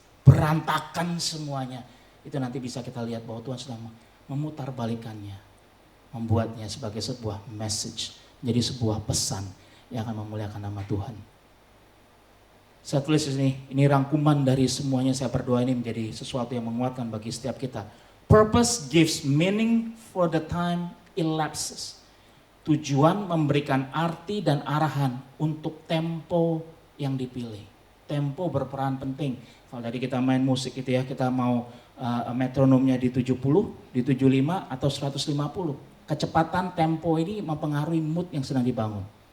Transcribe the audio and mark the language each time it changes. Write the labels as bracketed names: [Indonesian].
[Indonesian] berantakan semuanya. Itu nanti bisa kita lihat bahwa Tuhan sedang memutarbalikannya, membuatnya sebagai sebuah message, jadi sebuah pesan yang akan memuliakan nama Tuhan. Saya tulis di sini, ini rangkuman dari semuanya. Saya berdoa ini menjadi sesuatu yang menguatkan bagi setiap kita. [English] Purpose gives meaning for the time elapses. [Indonesian] Tujuan memberikan arti dan arahan untuk tempo yang dipilih. Tempo berperan penting. Kalau tadi kita main musik itu ya, kita mau metronomnya di 70, di 75 atau 150. Kecepatan tempo ini mempengaruhi mood yang sedang dibangun.